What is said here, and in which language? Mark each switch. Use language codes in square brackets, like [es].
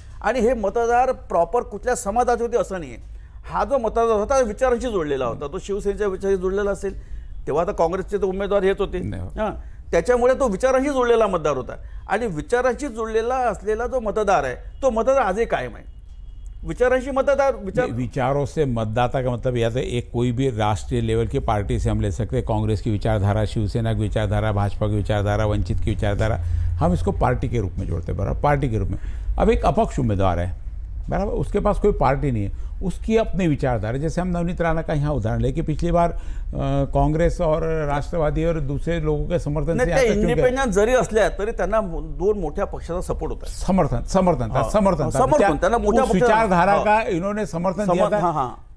[mr] आणि हे मतदार प्रॉपर कुठल्या समाजाचे होते असं नाही आहे. हा जो मतदार होता विचारांशी जोडलेला होता, तो शिवसेनेच्या विचारांशी जोडलेला असेल, तेव्हा तर काँग्रेसचे तो उमेदवार हेच होते, हां त्याच्यामुळे तो विचारांशी जोडलेला मतदार होता. आणि विचारांशी जोडलेला असलेला जो मतदार आहे तो मतदार आजही कायम आहे. विचारांशी मतदार [hi] विचारों से मतदाता का मतलब या तो एक कोई भी राष्ट्रीय लेवल की पार्टी से हम ले सकते हैं, कांग्रेस की विचारधारा, शिवसेना की विचारधारा, भाजपा की विचारधारा, वंचित की विचारधारा, हम इसको पार्टी के रूप में जोड़ते हैं बराबर, पार्टी के रूप में. अब एक अपक्ष उम्मीदवार है बराबर, उसके पास कोई पार्टी नहीं है, उसकी अपनी विचारधारा, जैसे हम नवनीत राणा का यहाँ उदाहरण ले कि पिछली बार कांग्रेस और राष्ट्रवादी और दूसरे लोगों के समर्थन से [mr] इंडिपेंडेंट जरी असल्या तरी त्यांना 2 मोठ्या पक्षाचा सपोर्ट होता, [hi] समर्थन विचारधारा का इन्होंने समर्थन दिया था.